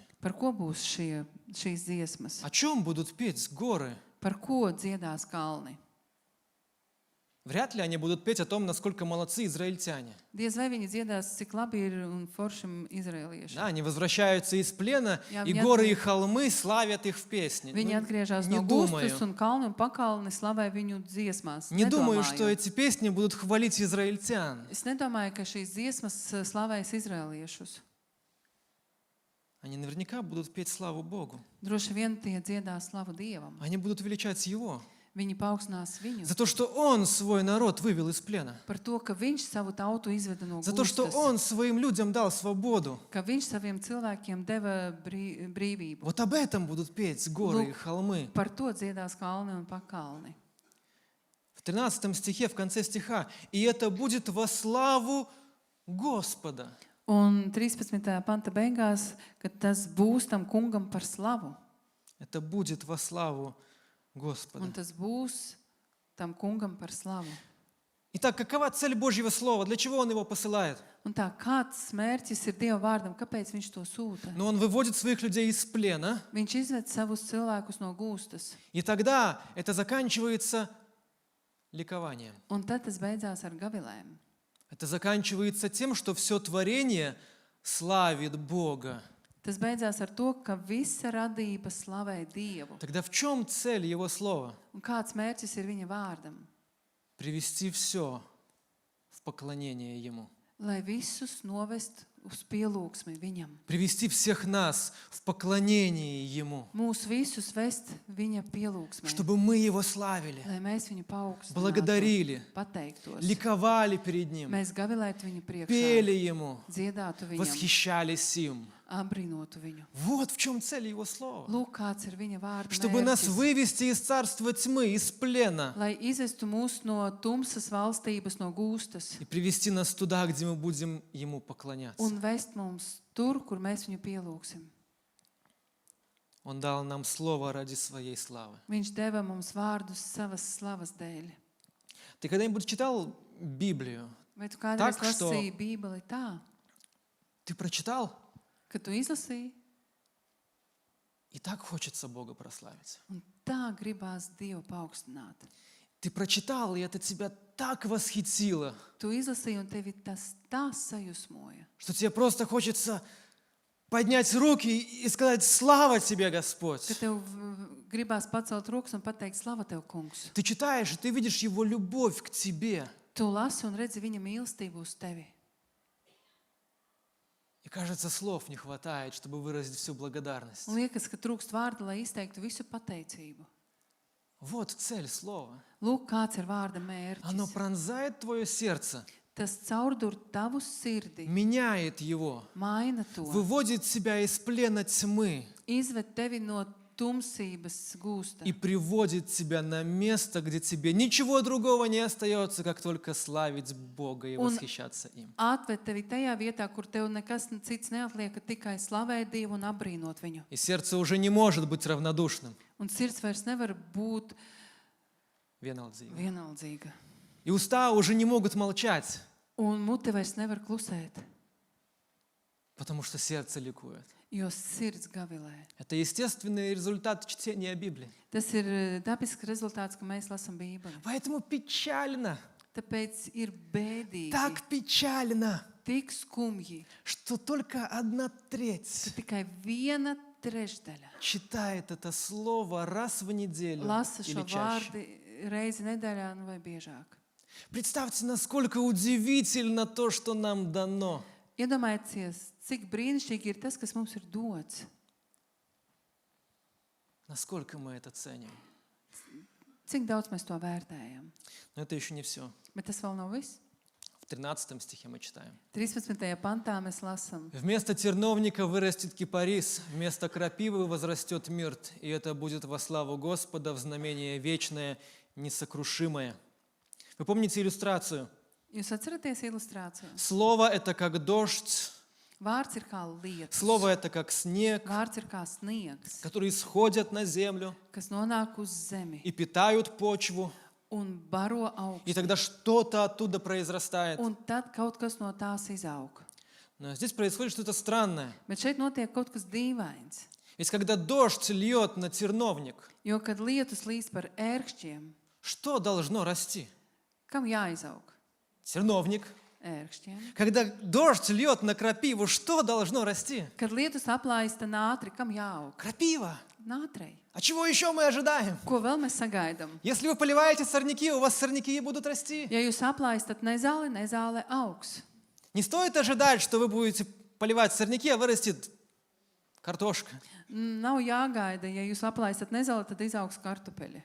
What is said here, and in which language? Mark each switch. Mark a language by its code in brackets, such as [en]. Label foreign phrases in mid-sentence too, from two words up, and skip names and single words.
[lv] Par ko būs šīs dziesmas? [ru] О чем будут петь горы? [lv] Par ko dziedās kalni? [ru] Вряд ли они будут петь о том, насколько молодцы израильтяне. [lv] Diez vai viņi dziedās, cik labi ir un foršam izrēliešiem. [ru] Да, они возвращаются из плена, Я и мне горы ответ- и холмы славят их в песне. [lv] Viņi [ru] Ну, [lv] atgriežas [ru] не [lv] no [ru] думаю. [lv] gustas un kalni un pakalni slavē viņu dziesmās. [ru] Не думаю, что [lv] Nedomāju. [ru] эти песни будут хвалить израильтян. [lv] Es nedomāju, ka šīs dziesmas slavēs izrēliešus. [ru] Они наверняка будут петь славу Богу. [lv] Droši vien tie dziedās slavu Dievam. [ru] Они будут величать Его [lv] Viņi paaugstinās viņu [ru] за то, что Он свой народ вывел из плена. [lv] par to, ka viņš savu tautu izveda no [ru] За то, что [lv] gustas, [ru] Он своим людям дал свободу. [lv] ka viņš saviem cilvēkiem deva brīvību. [ru] Вот об этом будут петь горы и [lv] Лук. [ru] холмы. [lv] Par to dziedās kalni un pakalni. [ru] В 13 стихе, в конце стиха, «И это будет во славу Господа». [lv] Un 13. panta beigās, ka tas būs tam kungam par slavu. [ru] Это будет во славу Господа. [lv] Un tas būs tam kungam par slavu. [ru] Итак, какова цель Божьего Слова? Для чего Он его посылает? [lv] Un tā, kāds mērķis ir Dieva vārdam, kāpēc viņš to sūta? [ru] Но Он выводит своих людей из плена, [lv] Viņš izved savus cilvēkus no gūstas, [ru] и тогда это заканчивается ликованием. [lv] un tad tas beidzās ar gavilēm. [ru] Это заканчивается тем, что все творение славит Бога. [lv] Tas beidzās ar to, ka visa radība slavē Dievu. [ru] Тогда в чем цель Его Слова? [lv] Un kāds mērķis ir viņa vārdam? [ru] Привести все в поклонение Ему. [lv] Lai visus novest uz pielūgsmi viņam. [ru] Привести всех нас в поклонение Ему. [lv] Mūs visus vest viņa pielūgsmē. [ru] Чтобы мы Его славили, [lv] Lai mēs viņu paaugstinātu, [ru] благодарили, [lv] pateiktos. [ru] ликовали перед Ним, [lv] Mēs gavilētu viņu priekšā, [ru] пели Ему, [lv] dziedātu viņam, [ru] восхищались им. [lv] apbrīnotu viņu. [ru] Вот в чем цель Его Слова. [lv] Lūk, kāds ir viņa vārda [ru] Чтобы нас [lv] mērķis. [ru] вывести из царства тьмы, из плена, [lv] Lai izvestu mūs no tumsas valstības, no gūstas [ru] и привести нас туда, где мы будем Ему поклоняться. [lv] un vest mums tur, kur mēs viņu pielūgsim. [ru] Он дал нам Слово ради Своей славы. [lv] Viņš deva mums vārdus savas slavas dēļ. [ru] Ты когда-нибудь читал Библию? [lv] Vai tu kādreiz [ru] Так, что-- [lv] lasīji Bībeli tā, [ru] Ты прочитал? [lv] ka tu izlasīji [ru] И так хочется Бога прославить. [lv] un tā gribās Dievu paaugstināt? [ru] Ты прочитал, и это тебя так восхитило, [lv] Tu izlasīji un tevi tas tā sajūsmoja, [ru] что тебе просто хочется поднять руки и сказать: «Слава тебе, [lv] ka [ru] Господь!» [lv] tev gribās pacelt rokas un pateikt, slava tev, kungs. [ru] Ты читаешь, и ты видишь Его любовь к тебе. [lv] Tu lasi un redzi viņa mīlestību uz tevi. [ru] И кажется, слов не хватает, чтобы выразить всю благодарность. [lv] Un liekas, ka trūkst vārda, lai izteiktu visu pateicību. [ru] Вот цель слова. [lv] Lūk, kāds ir vārda [ru] Оно [lv] mērķis. [ru] пронзает твое сердце, [lv] Tas caurdur tavu sirdi, [ru] меняет его, [lv] maina to, [ru] выводит тебя из плена тьмы [lv] izved tevi no tumsības gūsta [ru] и приводит тебя на место, где тебе ничего другого не остается, как только славить Бога и Он- восхищаться им. [lv] atved tevi tajā vietā, kur tev nekas cits neatliek, ka tikai slavēt Dievu un apbrīnot viņu. [ru] И сердце уже не может быть равнодушным. [lv] Un sirds vairs nevar būt Vienaldzīga. vienaldzīga. [ru] И уста уже не могут молчать, [lv] Un mute vairs nevar klusēt, [ru] потому что сердце ликует. [lv] jo sirds gavilē. [ru] Это естественный результат чтения Библии. [lv] Tas ir dabisks rezultāts, ka mēs lasām Bībeli. [ru] Поэтому печально, [lv] Tāpēc ir bēdīgi, [ru] так печально, [lv] tik skumji, [ru] что только 1/3 [lv] ka tikai 1/3 [ru] читает это слово раз в неделю [lv] lasa [ru] или [lv] šo [ru] чаще. [lv] vārdu reizi nedēļā nu vai biežāk. [ru] Представьте, насколько удивительно то, что нам дано. [lv] Iedomājieties, cik brīnišķīgi ir tas, kas mums ir dots. [ru] Насколько мы это ценим. [lv] Cik daudz mēs to vērtējam. [ru] Но это еще не все. [lv] Bet tas vēl nav viss. [ru] В 13 стихе мы читаем. [lv] 13. pantā mēs lasām. [ru] Вместо терновника вырастет кипарис, вместо крапивы возрастет мирт, и это будет во славу Господа в знамение вечное, несокрушимое. Вы помните иллюстрацию? [lv] Jūs atceraties ilustrāciju? [ru] Слово — это как дождь, [lv] Vārds ir kā lietus. [ru] слово — это как снег, [lv] Vārds ir kā sniegs, [ru] которые sходят на землю [lv] kas nonāk uz zemi [ru] и питают почву, [lv] un baro [ru] и [lv] augstu. [ru] тогда что-то оттуда произрастает. [lv] Un tad kaut kas no tās izaug. [ru] Но здесь происходит что-то странное. [lv] Bet šeit notiek kaut kas dīvains. [ru] Ведь когда дождь льет на терновник, [lv] Jo, kad lietus līst par ērkšķiem, [ru] что должно расти? [lv] kam jāizaug? [ru] Терновник. [lv] Ērkšķiem. [ru] Когда дождь льет на крапиву, что должно расти? [lv] Kad lietus aplaista nātri, kam jāaug? [ru] Крапива. [lv] Nātrei. [ru] А чего еще мы ожидаем? [lv] Ko vēl mēs sagaidām? [ru] Если вы поливаете сорняки, у вас сорняки и будут расти. [lv] Ja jūs aplaistat nezāli, nezāle augs. [ru] Не стоит ожидать, что вы будете поливать сорняки, а вырастет картошка. [lv] Nav jāgaida, ja jūs aplaistat nezāli, tad izaugs kartupeļi.